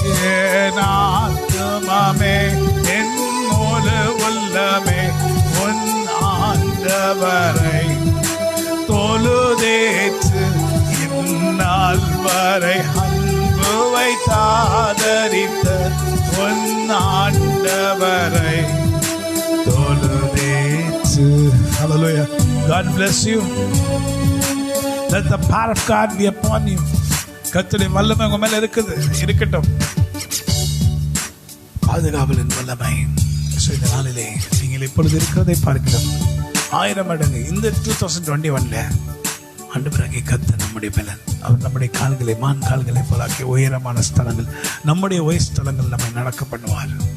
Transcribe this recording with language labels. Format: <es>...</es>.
<ta>என் ஆத்துமமே என் முழு உள்ளமே உன் ஆண்டவரை தொழுதேற்று, இந்நாள் வரை அன்பு வைத்தாதரித்த உன் ஆண்டவரை தொழுதேற்று.</ta> <en>Hallelujah. God bless you. Let the power of God be upon you.</en> <ta>கர்த்தருடைய வல்லமை உங்க மேல இருக்கட்டும். பாதுகாவலின் வல்லமை. இந்த நாளிலே நீங்கள் இப்பொழுது இருக்கிறதை பார்க்கிறோம் 1000 மடங்கு இந்த 2021 ஆண்டவராகிய கர்த்தர் நம்முடைய பலன். அவர் நம்முடைய கால்களை மான் கால்களை போலாக்கி உயரமான ஸ்தலங்கள், நம்முடைய உயர் ஸ்தலங்கள் நம்மை நடக்க பண்ணுவார்.</ta>